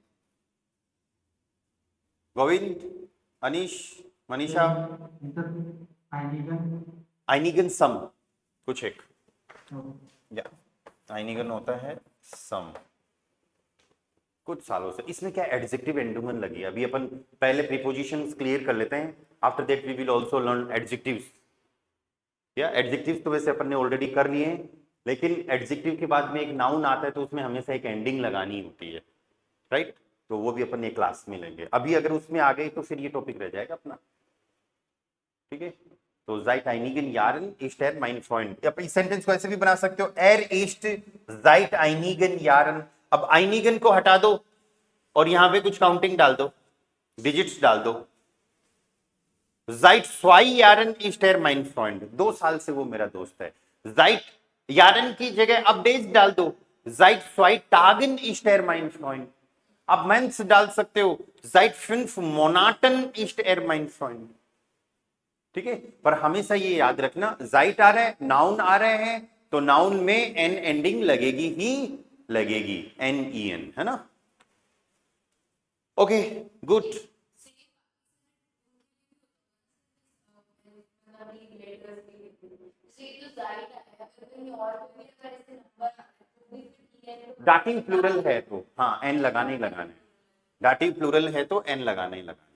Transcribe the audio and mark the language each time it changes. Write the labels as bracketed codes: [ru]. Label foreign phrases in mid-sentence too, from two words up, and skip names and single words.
[hi] गोविंद, अनीश, मनीषा? आइनिगन सम, कुछ एक, या आइनिगन होता है सम, कुछ सालों से। इसमें क्या एडजेक्टिव एंडोमन लगी है। अभी अपन पहले [en] prepositions clear [hi] कर लेते हैं, [en] After that we will also learn adjectives. [hi] या एडजेक्टिव्स तो वैसे अपन ने ऑलरेडी कर लिए हैं, लेकिन एडजेक्टिव के बाद में एक नाउन आता है तो उसमें हमेशा एक एंडिंग लगानी होती है, राइट? तो वो भी अपन एक क्लास में लेंगे। अभी अगर उसमें आ गई तो फिर ये टॉपिक रह जाएगा अपना, ठीक है? [de] तो seit einigen Jahren ist er mein Freund। [hi] आप इस सेंटेंस को ऐसे भी बना सकते हो, [de] er ist seit einigen Jahren। [hi] अब einigen को हटा दो और यहां पे कुछ काउंटिंग डाल दो, डिजिट्स डाल दो। [de] seit 2 Jahren ist er mein Freund, [hi] 2 साल से वो मेरा दोस्त है। [de] seit Jahren [hi] की जगह अब डेज डाल दो, [de] seit 2 Tagen ist er mein Freund। [hi] अब मंथ्स डाल सकते हो, [de] seit 5 Monaten ist er mein Freund। [hi] ठीक है? पर हमेशा ये याद रखना, जाइट आ रहा है, नाउन आ रहे हैं, तो नाउन में एन एंडिंग लगेगी ही लगेगी, एन ई एन, है ना? [en] okay, good. [de] Dativ Plural [hi] है तो हाँ एन लगाने ही लगाने, [de] Dativ Plural [hi] है तो एन लगाने ही लगाने।